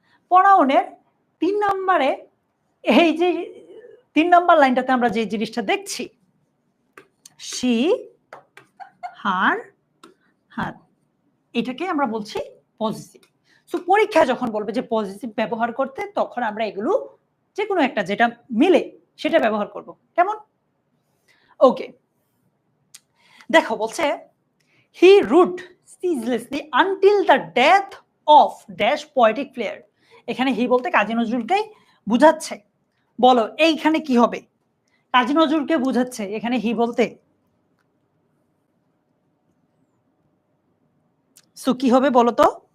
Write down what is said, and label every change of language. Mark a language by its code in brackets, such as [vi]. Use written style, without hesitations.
[bn] প্রনাউনের 3 নম্বরে এই যে 3 নম্বর লাইনটাতে আমরা যে জিনিসটা দেখছি, শি, হার, হার, এটাকে আমরা বলছি পজিটিভ। সো পরীক্ষা যখন বলবে যে পজিটিভ ব্যবহার করতে, তখন আমরা এগুলো যে কোনো একটা যেটা মিলে সেটা ব্যবহার করব। কেমন? ওকে, দেখো বলছে [en] He wrote ceaselessly until the death of dash poetic flair। [bn] এখানে হি বলতে কাজী নজরুলকেই বুঝাচ্ছে। বলো এইখানে কি হবে? কাজী নজরুলকে বুঝাচ্ছে এখানে হি বলতে, সো কি হবে বলো তো?